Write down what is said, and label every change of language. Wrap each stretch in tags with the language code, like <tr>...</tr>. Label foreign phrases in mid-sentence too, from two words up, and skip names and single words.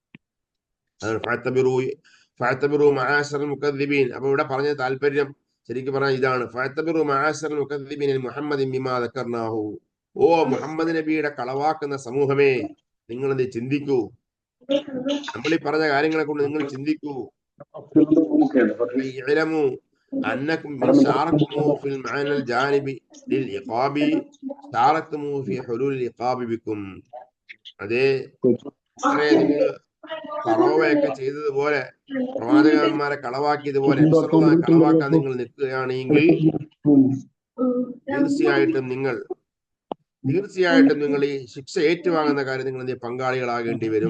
<ml>അപ്പൊ ഇവിടെ പറഞ്ഞ താല്പര്യം ശരിക്കും പറഞ്ഞാൽ ഇതാണ്. ഓ മുഹമ്മദ് നബിയുടെ കളവാക്കുന്ന സമൂഹമേ, നിങ്ങൾ എന്ത് ചിന്തിക്കൂ. നമ്മൾ ഈ പറഞ്ഞ കാര്യങ്ങളെ കൊണ്ട് നിങ്ങൾ ചിന്തിക്കൂ.</ml> <ar>أنكم من شاركتموه في المعنى الجانبي للعقاب شاركتموه في حلول العقاب بكم.</ar> <ml>അതേ നിങ്ങൾ ഫറോവയൊക്കെ ചെയ്തതുപോലെ, പ്രവാചകന്മാരെ കളവാക്കിയതുപോലെ കളവാക്കാൻ നിങ്ങൾ നിൽക്കുകയാണെങ്കിൽ തീർച്ചയായിട്ടും നിങ്ങൾ ഈ ശിക്ഷ ഏറ്റുവാങ്ങുന്ന കാര്യം നിങ്ങൾ പങ്കാളികളാകേണ്ടി വരും.</ml>